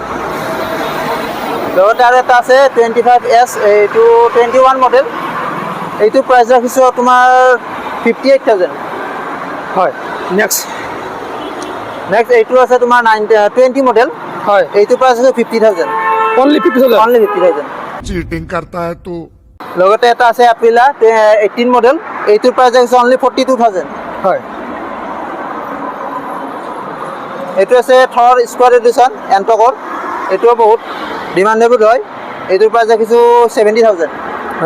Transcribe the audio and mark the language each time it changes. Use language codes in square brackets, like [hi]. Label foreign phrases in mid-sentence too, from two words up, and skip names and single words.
[as] লগতে আৰু এটা আছে 25S, এইটো 21 মডেল। এইটোৰ প্ৰাইচ ৰাখিছোঁ তোমাৰ 58,000। হয়, নেক্সট এইটো আছে তোমাৰ 20 মডেল। হয়, এইটোৰ প্ৰাইচ আছে 50,000। অনলি 50,000। অনলি 50,000। [hi] चीटिंग करता है तू। [as] লগতে এটা আছে এপ্ৰিলা 18 মডেল। এইটোৰ প্ৰাইচ ৰাখিছোঁ অনলি 42,000। হয়, এইটো আছে থৰ স্কোৱাড এডিশ্যন এণ্টকৰ। এইটোও বহুত ডিমাণ্ডেবল হয়। এইটোৰ প্ৰাইচ ৰাখিছোঁ 70,000। হয়,